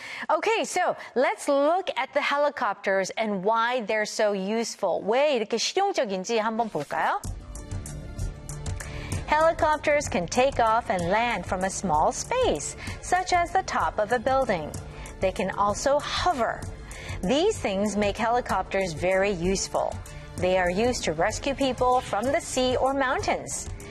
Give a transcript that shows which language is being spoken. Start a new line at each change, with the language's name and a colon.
English: Okay, so let's look at the helicopters and why they're so useful.
Korean: 왜 이렇게 실용적인지 한번 볼까요?
English: Helicopters can take off and land from a small space, such as the top of a building. They can also hover. These things make helicopters very useful. They are used to rescue people from the sea or mountains.